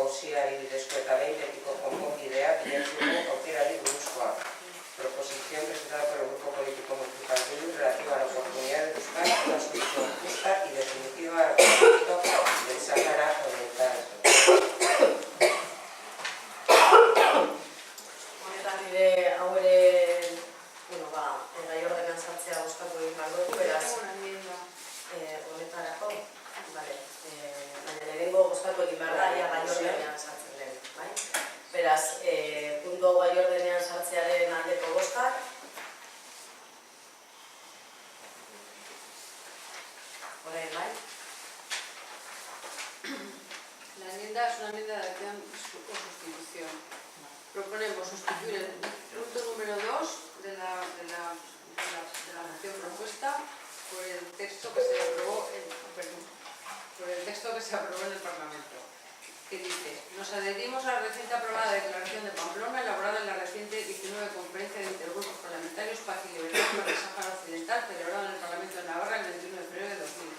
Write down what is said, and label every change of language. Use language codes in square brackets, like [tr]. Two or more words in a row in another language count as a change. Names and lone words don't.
[eu] nagusiari bidezko eta behin betiko konponbidea bilatzeko aukerari buruzkoa. [es] Proposición presentada por el Grupo Político Municipal de Bildu relativa a la oportunidad de buscar una solución justa y definitiva al conflicto del Sáhara Oriental. [eu] Honetan nire hau ere, gai ordenan sartzea bozkatu egin behar dugu, beraz, honetarako, baina lehenengo bozkatu egin behar da, gai ordenean sartzen den, bai? Beraz, puntu hau gai ordenean sartzearen aldeko bozkak. Horren, bai? [es] La enmienda es una enmienda de acción o sustitución. Proponemos sustituir el punto número 2 de la moción propuesta por el texto que se aprobó en el Parlamento, que dice: nos adherimos a la reciente aprobada Declaración de Pamplona, elaborada en la reciente 19 Conferencia de Intergrupos Parlamentarios Paz y Libertad para el Sáhara Occidental, celebrada en el Parlamento de Navarra el 21 de febrero de 2015.